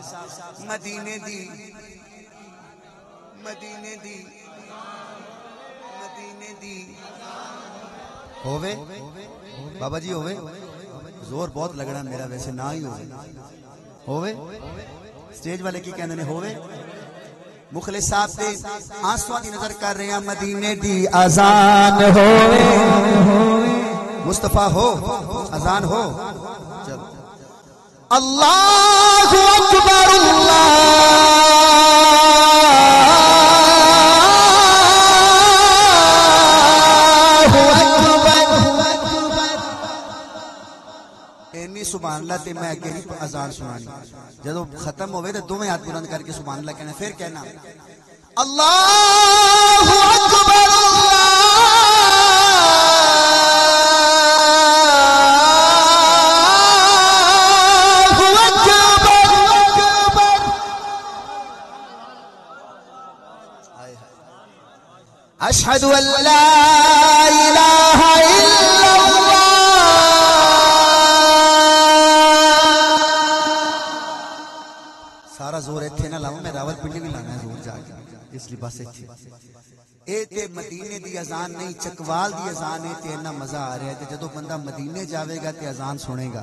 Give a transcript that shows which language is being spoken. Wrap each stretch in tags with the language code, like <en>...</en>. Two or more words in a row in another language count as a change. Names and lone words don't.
<pa>مدینے دی ہووے بابا جی، ہووے زور بہت لگنا میرا، ویسے نہ ہی ہووے سٹیج والے کی کہنے نے ہووے.</pa> <ur>مخلص صاحب سے آنسوؤں کی نذر کر رہے ہیں.</ur> <pa>مدینے دی اذان ہووے, مصطفیٰ ہو اذان ہو. चल</pa> <ar>الله أكبر, سبحان الله</ar> <pa>تے میں اگے نہیں اذان سنانی. جدوں ختم ہووے تو دوویں ہاتھ بلند کر کے</pa> <ar>سبحان الله</ar> <pa>کہنا، فیر کہنا</pa> <ar>الله أكبر, أشهد أن لا إله إلا الله.</ar> <pa>سارا زور ایتھے نہ لاؤں، میں راولپنڈی بھی لانا ہے زور جا کے، ایس لئی بس ایتھے. اے تے مدینے دی اذان نہیں، چکوال دی اذان ہے تے اِنّا مزا آ رہا ہے کہ جدوں بندہ مدینے جاوے گا تے اذان سنے گا.</pa>